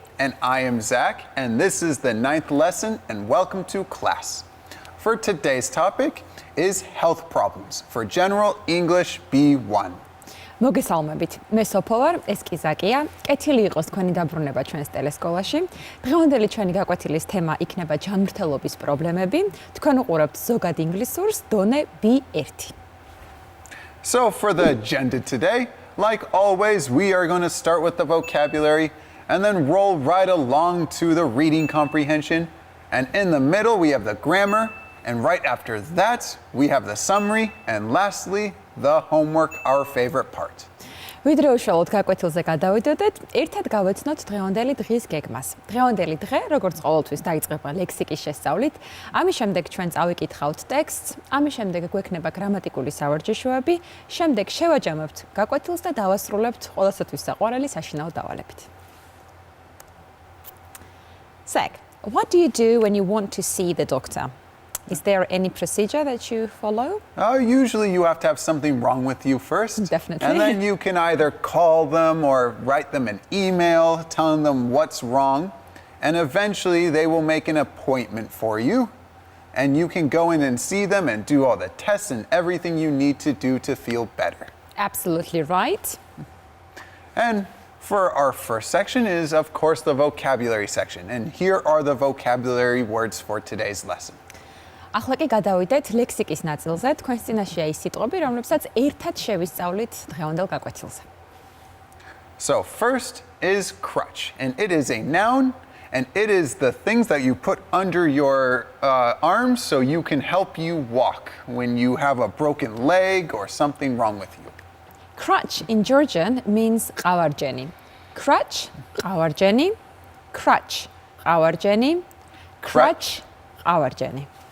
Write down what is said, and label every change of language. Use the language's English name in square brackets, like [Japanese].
[English] And I am Zach, and this is the 9th lesson, and welcome to class. For today's topic is health problems for General English B1. [Georgian] მოგესალმებით. მე სოფო ვარ, ეს კი ზაკია. კეთილი იყოს თქვენი დაბრუნება ჩვენს ტელესკოლაში. დღევანდელი ჩვენი გაკვეთილის თემა იქნება ჯანმრთელობის პრობლემები. თქვენ უყურებთ ზოგად ინგლისურს დონე B1. [English] So for the agenda today, like always, we are going to start with the vocabulary and then roll right along to the reading comprehension. And in the middle, we have the grammar. And right after that, we have the summary. And lastly, the homework, our favorite part. [Georgian] ვიდრე უშუალოდ გაკვეთილზე გადავიდოდეთ, ერთად გავეცნოთ დღევანდელი დღის გეგმას. დღევანდელი დღე, როგორც ყოველთვის, დაიწყება ლექსიკის შესწავლით. ამის შემდეგ ჩვენ წავიკითხავთ ტექსტს, ამის შემდეგ გვექნება გრამატიკული სავარჯიშოები, შემდეგ შევაჯამებთ გაკვეთილს და დავასრულებთ ყველასათვის საყვარელი საშინაო დავალებით. [English] Zach, what do you do when you want to see the doctor? Is there any procedure that you follow? Usually you have to have something wrong with you first. Definitely. And then you can either call them or write them an email telling them what's wrong. And eventually they will make an appointment for you. And you can go in and see them and do all the tests and everything you need to do to feel better. Absolutely right. And for our first section is, of course, the vocabulary section. And here are the vocabulary words for today's lesson. [Georgian] ახლა კი გადავიდეთ ლექსიკის ნაწილზე. თქვენს წინაშეა ის სიტყვები, რომლებსაც ერთად შევისწავლით დღევანდელ გაკვეთილზე. [English] So first is crutch, and it is a noun, and it is the things that you put under your arms so you can help you walk when you have a broken leg or something wrong with you. Crutch in Georgian means ყავარჯენი. Crutch, ყავარჯენი, crutch, ყავარჯენი, crutch, ყავარჯენი.